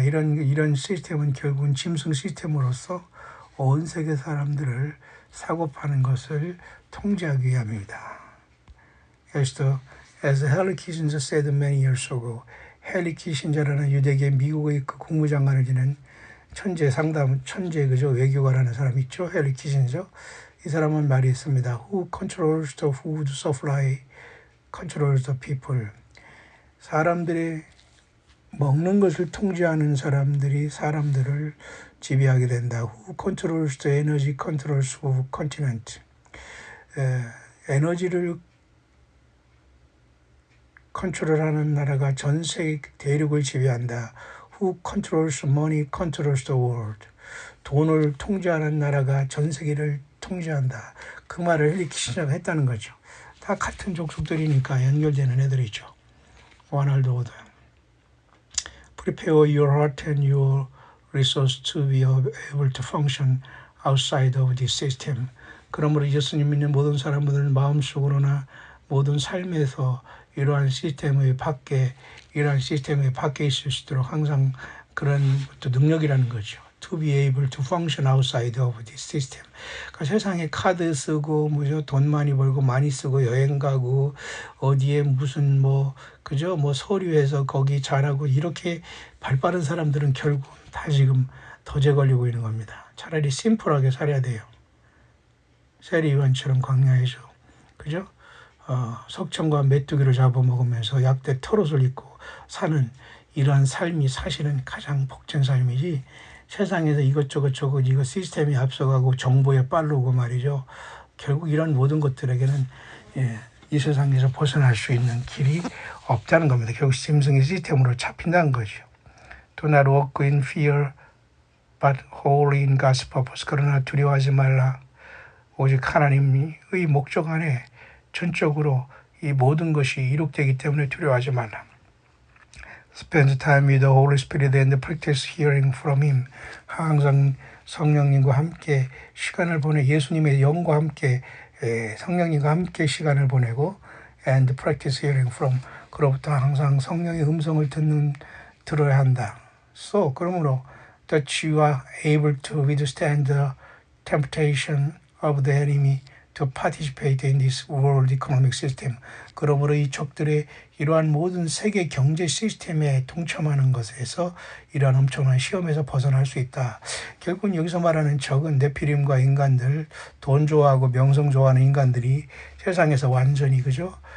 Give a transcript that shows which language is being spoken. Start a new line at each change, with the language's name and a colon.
Korean: 이런 시스템은 결국은 짐승 시스템으로서 온 세계 사람들을 사고 파는 것을 통제하기 위함입니다.
English: As Henry Kissinger said many years ago,
Korean: 헨리 키신저라는 유대계 미국의 그 국무장관을 지낸 천재 그죠? 외교관이라는 사람 있죠? 헨리 키신저. 이 사람은 말이 있습니다.
English: Who controls the food supply controls the people.
Korean: 사람들의 먹는 것을 통제하는 사람들이 사람들을 지배하게 된다.
English: Who controls the energy controls the continent.
Korean: 에너지를 컨트롤하는 나라가 전 세계 대륙을 지배한다.
English: Who controls money controls the world.
Korean: 돈을 통제하는 나라가 전 세계를 통제한다. 그 말을 헨리 키신저가 했다는 거죠. 다 같은 족속들이니까 연결되는 애들이죠. 와날드 오더.
English: Prepare your heart and your resource to be able to function outside of this system.
Korean: 그러므로 예수님 믿는 모든 사람들은 마음속으로나 모든 삶에서 이러한 시스템의 밖에 있을 수 있도록 항상 그런 또 능력이라는 거죠.
English: To be able to function outside of this system.
Korean: 그러니까 세상에 카드 쓰고 돈 많이 벌고 많이 쓰고 여행 가고 어디에 무슨 그죠? 서류해서 거기 잘하고 이렇게 발빠른 사람들은 결국 다 지금 덫에 걸리고 있는 겁니다. 차라리 심플하게 살아야 돼요. 세리요한처럼 광야에서 그죠? 석청과 메뚜기를 잡아먹으면서 약대 털옷을 입고 사는 이러한 삶이 사실은 가장 복된 삶이지 세상에서 이것저것 이거 시스템이 앞서가고 정보에 빠르고 말이죠. 결국 이런 모든 것들에게는 이 세상에서 벗어날 수 있는 길이 없다는 겁니다. 결국 짐승의 시스템으로 잡힌다는 거죠.
English: Do not walk in fear but wholly in God's purpose.
Korean: 그러나 두려워하지 말라. 오직 하나님의 목적 안에 전적으로 이 모든 것이 이룩되기 때문에 두려워하지 말라.
English: spend time with the Holy Spirit and practice hearing from Him.
Korean: 항상 성령님과 함께 시간을 예수님의 영과 함께 성령님과 함께 시간을 보내고
English: and practice hearing from
Korean: 그로부터 항상 성령의 음성을 들어야 한다.
English: So
Korean: 그러므로
English: that you are able to withstand the temptation of the enemy to participate in this world economic system.
Korean: 그러므로 이 적들의 이러한 모든 세계 경제 시스템에 동참하는 것에서 이러한 엄청난 시험에서 벗어날 수 있다. 결국은 여기서 말하는 적은 네피림과 인간들, 돈 좋아하고 명성 좋아하는 인간들이 세상에서 완전히 그죠?